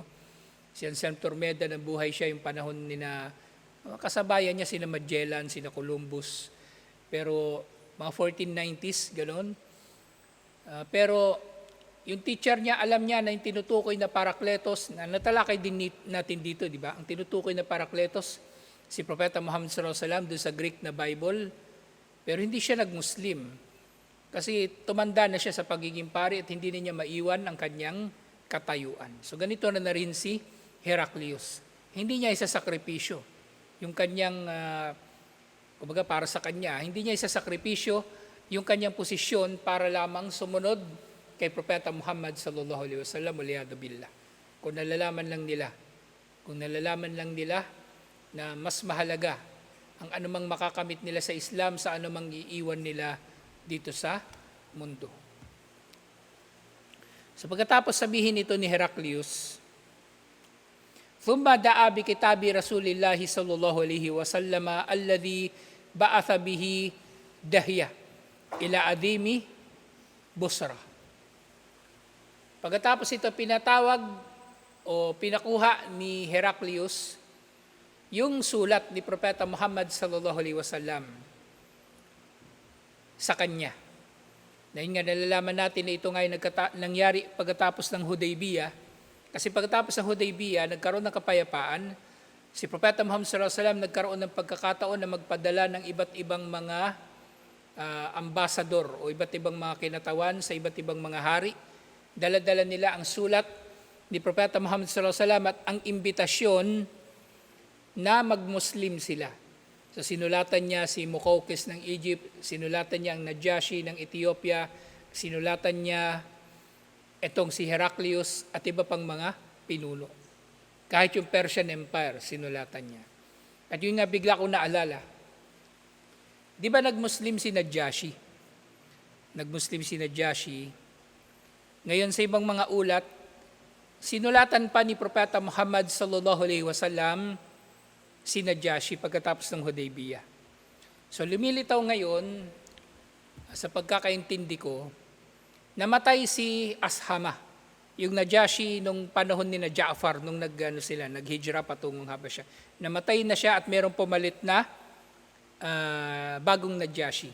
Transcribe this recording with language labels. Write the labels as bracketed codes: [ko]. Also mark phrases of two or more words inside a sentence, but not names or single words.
[tl] Si Anselm Tormeda, nabuhay siya yung panahon ni na kasabayan niya, sina Magellan, sina Columbus. Pero mga 1490s, gano'n. Pero yung teacher niya, alam niya na yung tinutukoy na Parakletos, na natalakay din natin dito, di ba? Ang tinutukoy na Parakletos, si Propeta Muhammad [ar] صلى الله عليه وسلم [tl] doon sa Greek na Bible, pero hindi siya nag-Muslim. Kasi tumanda na siya sa pagiging pari at hindi niya maiwan ang kanyang katayuan. So ganito na rin si Heraclius. Hindi niya isasakripisyo yung kanyang, kumbaga para sa kanya, hindi niya isasakripisyo yung kanyang posisyon para lamang sumunod kay Propeta Muhammad [ar] صلى الله عليه وسلم, والعياذ بالله. [tl] Kung nalalaman lang nila na mas mahalaga ang anumang makakamit nila sa Islam sa anumang iiwan nila dito sa mundo. So pagkatapos sabihin ito ni Heraclius, [ar] ثم دعا بكتاب رسول الله صلى الله عليه وسلم الذي بعث به دحية إلى عظيم بصرى. [tl] Pagkatapos ito pinatawag o pinakuha ni Heraclius yung sulat ni Propeta Muhammad [ar] صلى الله عليه وسلم [tl] sa kanya. Dahil nga nalalaman natin na ito ngay nangyari pagkatapos ng Hudaybiyah. Kasi pagkatapos ng Hudaybiyah, nagkaroon ng kapayapaan. Si Propeta Muhammad [ar] صلى الله عليه وسلم [tl] nagkaroon ng pagkakataon na magpadala ng iba't ibang mga ambasador o iba't ibang mga kinatawan sa iba't ibang mga hari. Dala-dala nila ang sulat ni Propeta Muhammad [ar] صلى الله عليه وسلم [tl] at ang imbitasyon na mag-Muslim sila. So sinulatan niya si Muqawqis ng Egypt, sinulatan niya ang Najashi ng Ethiopia, sinulatan niya etong si Heraclius at iba pang mga pinuno. Kahit yung [en] Persian Empire, [tl] sinulatan niya. At yun nga bigla ko naalala, di ba nag-Muslim si Najashi? Nag-Muslim si Najashi. Ngayon sa ibang mga ulat, sinulatan pa ni Propeta Muhammad [ar] صلى الله عليه وسلم [tl] si Najashi pagkatapos ng Hudaybiyah. So lumilitaw ngayon, sa pagkakaintindi ko, namatay si Ashama, yung Najashi nung panahon ni na Ja'far, nung naghijra patungong Habasha. Namatay na siya at mayroong pumalit na bagong Najashi.